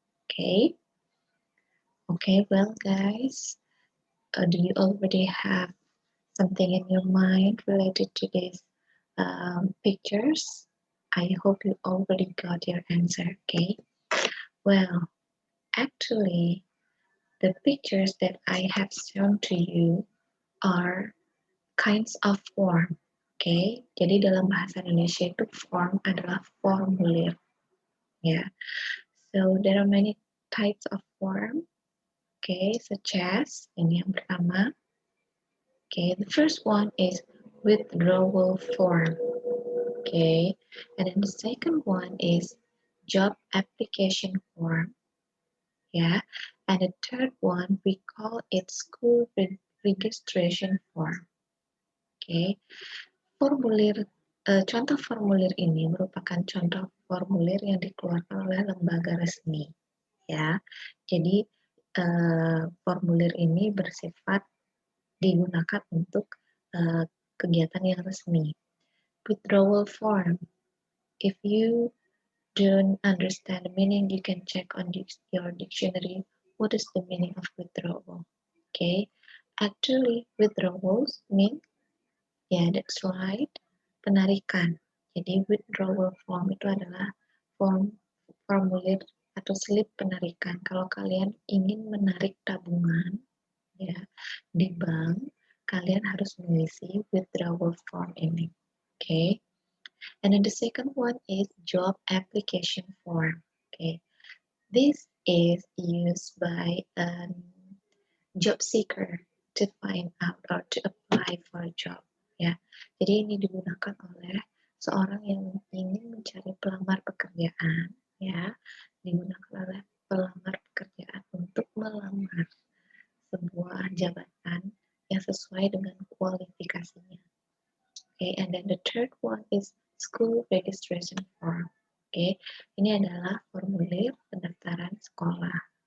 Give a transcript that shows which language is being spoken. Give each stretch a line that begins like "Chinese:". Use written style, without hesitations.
English: Okay, okay, well, guys, do you already have something in your mind related to these pictures? I hope you already got your answer. Okay, well, actually, the pictures that I have shown to you are kinds of form.
Indonesian: Okay, jadi dalam bahasa Indonesia itu form adalah formulir.
English: Yeah, so there are many types of form. Okay, such as
Indonesian: ini yang pertama.
English: Okay, the first one is withdrawal form. Okay, and then the second one is job application form. Yeah, and the third one we call it school registration form.
Indonesian: Okay, formulir contoh formulir ini merupakan contoh formulir yang dikeluarkan oleh lembaga resmi. ya. Jadi formulir ini bersifat digunakan untuk kegiatan yang resmi.
English: Withdrawal form. If you don't understand the meaning, you can check on your dictionary. What is the meaning of withdrawal? Okay, actually withdrawals mean, yeah, that's right, penarikan.
Indonesian: Jadi withdrawal form itu adalah formulir atau slip penarikan. Kalau kalian ingin menarik tabungan, ya, di bank, kalian harus mengisi withdrawal form ini. Okay.
English: And then the second one is job application form. Okay. This is used by a job seeker to find out or to apply for a job.
Indonesian: Ya, jadi ini digunakan oleh seorang yang ingin mencari pelamar pekerjaan. Ya, digunakan oleh pelamar pekerjaan untuk melamar sebuah jabatan yang sesuai dengan kualifikasinya.
English: Okay, and then the third one is school registration form.
Indonesian: Okay, ini adalah formulir pendaftaran sekolah.